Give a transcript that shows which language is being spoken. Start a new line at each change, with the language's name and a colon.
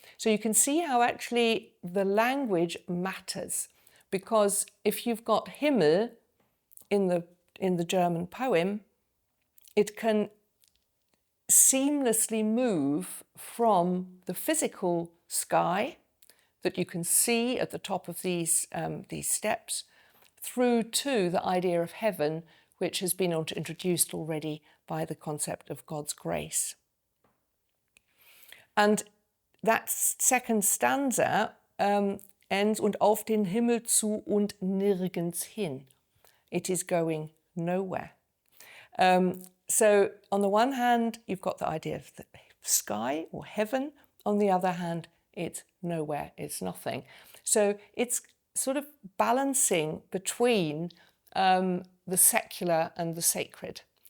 English: So you can see how actually the language matters, because if you've got Himmel in the German poem, it can seamlessly move from the physical sky that you can see at the top of these steps through to the idea of heaven, which has been introduced already by the concept of God's grace. And that second stanza ends,
German: und auf den Himmel zu und nirgends hin.
English: It is going nowhere. So on the one hand, you've got the idea of the sky or heaven. On the other hand, it's nowhere, it's nothing. So it's sort of balancing between the secular and the sacred.